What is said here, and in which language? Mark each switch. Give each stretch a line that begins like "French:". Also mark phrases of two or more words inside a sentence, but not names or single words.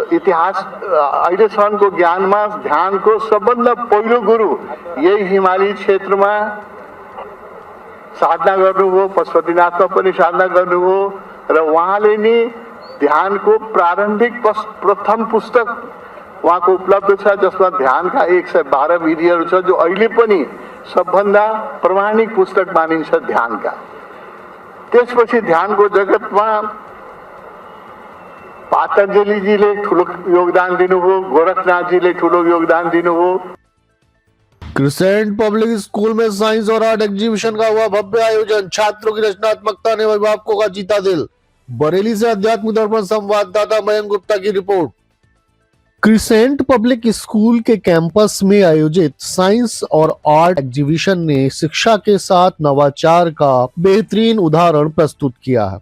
Nepali: इतिहास अहिलेसम्मको ज्ञानमा ध्यानको सबभन्दा पहिलो गुरु यही हिमाली क्षेत्रमा साधना गर्नुभयो, पशुपतिनाथमा पनि साधना गर्नुभयो र उहाँले नि ध्यानको प्रारम्भिक प्रथम पुस्तक उहाँको उपलब्ध छ, जसमा ध्यानका 112 विधिहरू छ, जो अहिले पनि सबभन्दा प्रमाणिक पुस्तक मानिन्छ ध्यानका। त्यसपछि ध्यानको जगतमा पातञ्जलिजीले ठुलो योगदान दिनुभयो, गोरखनाथजीले ठुलो योगदान दिनुभयो।
Hindi: क्रिसेंट पब्लिक स्कूल में साइंस और
English: art exhibition
Hindi: का हुआ भव्य आयोजन, छात्रों की रचनात्मकता ने अभिभावकों का जीता दिल। बरेली से आध्यात्मिक दर्पण संवाददाता मयंक गुप्ता की रिपोर्ट। क्रिसेंट पब्लिक स्कूल के कैंपस में आयोजित साइंस और
English: art exhibition
Hindi: ने शिक्षा के साथ नवाचार का बेहतरीन उदाहरण प्रस्तुत किया है।